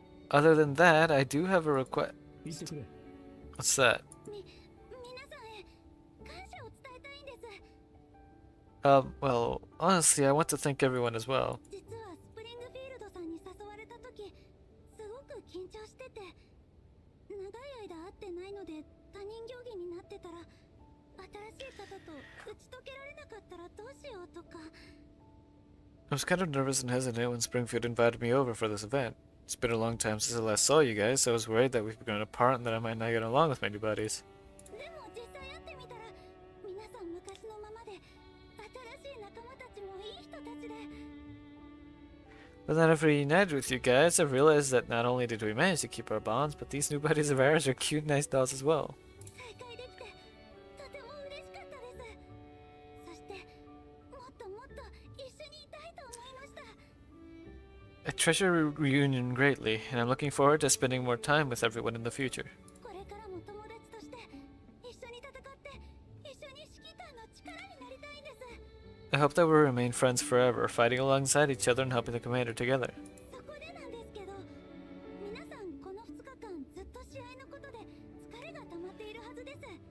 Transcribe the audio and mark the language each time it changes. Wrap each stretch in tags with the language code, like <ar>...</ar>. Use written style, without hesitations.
<en>Other than that, I do have a request.</en> <ja>言ってくれ。</ja> <en>What's that?</en> <ja>皆さんへ感謝を伝えたいんです</ja> <en>Well, honestly, I want to thank everyone as well.</en> <ja>実はスプリングフィールドさんに誘われた時すごく緊張してて長い間会ってないので他人行儀になってたら新しい方と打ち解けられなかったらどうしようとか</ja> <en>I was kind of nervous and hesitant when Springfield invited me over for this event. It's been a long time since I last saw you guys, so I was worried that we've grown apart and that I might not get along with my new buddies.</en> <ja>でも実際会ってみたら皆さん昔のままで新しい仲間たちもいい人たちで</ja> <en>But then I've reunited with you guys, I've realized that not only did we manage to keep our bonds, but these new buddies of ours are cute, nice dolls as well.</en> <ja>再会できてとても嬉しかったですそしてもっともっと一緒にいたいと思いました</ja> <en>I treasure reunion greatly, and I'm looking forward to spending more time with everyone in the future.</en> <ja>これからも友達として一緒に戦って一緒に指揮官の力になりたいんです</ja> <en>I hope that we'll remain friends forever, fighting alongside each other and helping the commander together.</en> <ja>そこでなんですけど皆さんこの2日間ずっと試合のことで疲れが溜まっているはずです</ja>